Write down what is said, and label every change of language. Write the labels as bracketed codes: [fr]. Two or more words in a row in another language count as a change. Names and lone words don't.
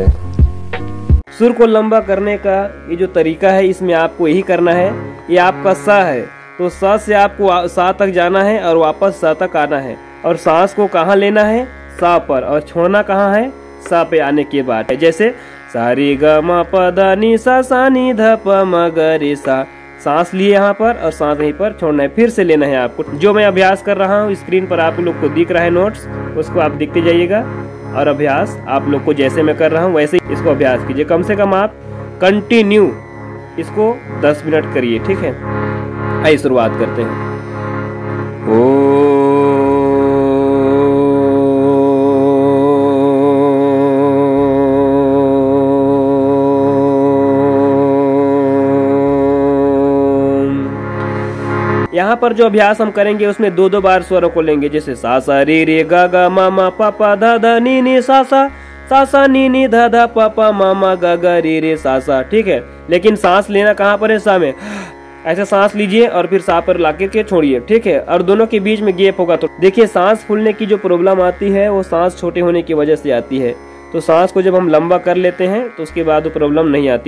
[hi] सुर को लंबा करने का ये जो तरीका है, इसमें आपको यही करना है। ये आपका सा है, तो सा से आपको सा तक जाना है और वापस सा तक आना है। और सांस को कहाँ लेना है? सा पर, और छोड़ना कहाँ है? सा पे आने के बाद। जैसे सा रे ग म प द नि सा सा नि ध प म ग रे सा। सांस लिए यहाँ पर और सांस यहीं पर छोड़ना है। फिर से लेना है आपको। जो मैं अभ्यास कर रहा हूँ स्क्रीन पर आप लोग को दिख रहा है नोट्स, उसको आप दिखते जाइएगा और अभ्यास आप लोग को जैसे मैं कर रहा हूँ वैसे ही इसको अभ्यास कीजिए। कम से कम आप कंटिन्यू इसको 10 मिनट करिए, ठीक है। आइए शुरुआत करते हैं। यहाँ पर जो अभ्यास हम करेंगे उसमें दो दो बार स्वरों को लेंगे। जैसे सा सा रे रे गा गा मा मा पा पा धा धा नी नी सा सा नी नी धा धा पा पा मा मा गा गा रे रे सा सा, ठीक है। लेकिन सांस लेना कहाँ पर है? सा में। ऐसे सांस लीजिए और फिर सा पर लाके के छोड़िए, ठीक है। और दोनों के बीच में गैप होगा। तो देखिए, सांस फूलने की जो प्रॉब्लम आती है वो सांस छोटे होने की वजह से आती है। तो सांस को जब हम लंबा कर लेते हैं तो उसके बाद वो प्रॉब्लम नहीं आती।